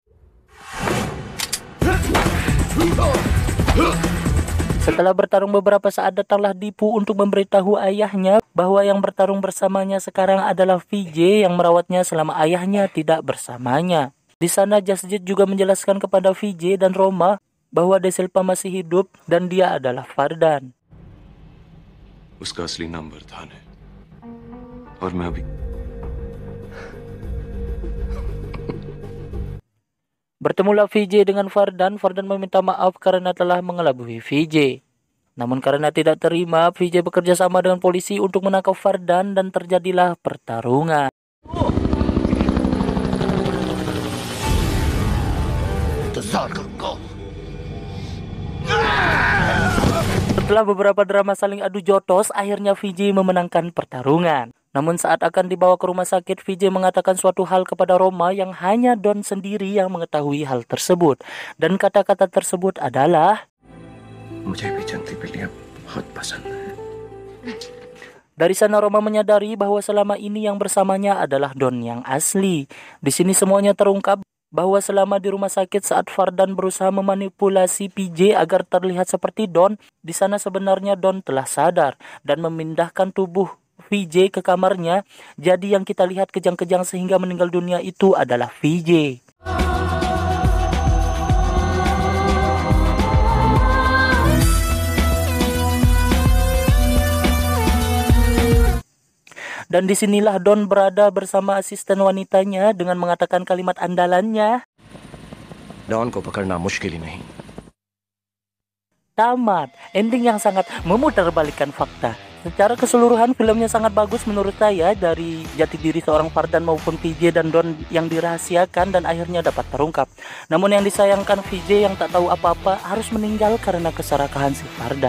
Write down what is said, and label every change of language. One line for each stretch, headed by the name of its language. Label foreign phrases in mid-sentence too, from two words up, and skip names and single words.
Indonesian: Setelah bertarung beberapa saat, datanglah Devu untuk memberitahu ayahnya bahwa yang bertarung bersamanya sekarang adalah Vijay yang merawatnya selama ayahnya tidak bersamanya. Di sana Jasjit juga menjelaskan kepada Vijay dan Roma bahwa De Silva masih hidup dan dia adalah Fardan.
Hindi: उसका असली नाम बरधान है और मैं अभी
Indonesian: Bertemulah Vijay dengan Fardan. Fardan meminta maaf karena telah mengelabui Vijay. Namun karena tidak terima, Vijay bekerja sama dengan polisi untuk menangkap Fardan dan terjadilah pertarungan. Setelah beberapa drama saling adu jotos, akhirnya Vijay memenangkan pertarungan. Namun saat akan dibawa ke rumah sakit, Vijay mengatakan suatu hal kepada Roma yang hanya Don sendiri yang mengetahui hal tersebut. Dan kata-kata tersebut adalah,
Hindi: मुझे भी जंती बिल्लियां बहुत पसंद है.
Indonesian: dari sana Roma menyadari bahwa selama ini yang bersamanya adalah Don yang asli. Di sini semuanya terungkap bahwa selama di rumah sakit saat Fardan berusaha memanipulasi PJ agar terlihat seperti Don, di sana sebenarnya Don telah sadar dan memindahkan tubuh VJ ke kamarnya. Jadi yang kita lihat kejang-kejang sehingga meninggal dunia itu adalah VJ. Dan disinilah Don berada bersama asisten wanitanya dengan mengatakan kalimat andalannya.
Hindi: डॉन को पकड़ना मुश्किल ही नहीं.
Indonesian: Tamat. Ending yang sangat memutarbalikkan fakta. Secara keseluruhan filmnya sangat bagus menurut saya, dari jati diri seorang Fardan maupun VJ dan Don yang dirahasiakan dan akhirnya dapat terungkap. Namun yang disayangkan VJ yang tak tahu apa-apa harus meninggal karena keserakahan si Fardan.